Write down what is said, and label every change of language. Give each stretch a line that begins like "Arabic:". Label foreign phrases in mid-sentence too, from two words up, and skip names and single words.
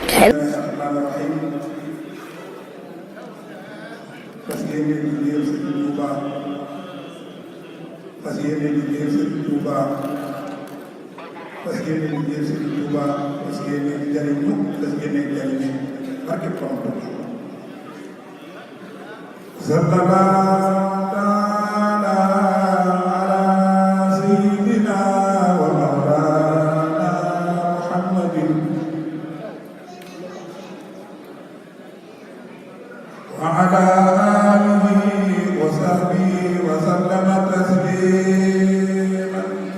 Wolof: fas yéene liggéeyal Sëriñ Tuuba fas yéene liggéeyal Sëriñ Tuuba fas yéene liggéeyal Sëriñ Tuuba fas yéene jariñu fas yéene jariñu barke Borom Tuuba
Arabic: صلى الله تعالى على سيدنا ومولانا محمد وعلى آله وصحبه وسلم تسليما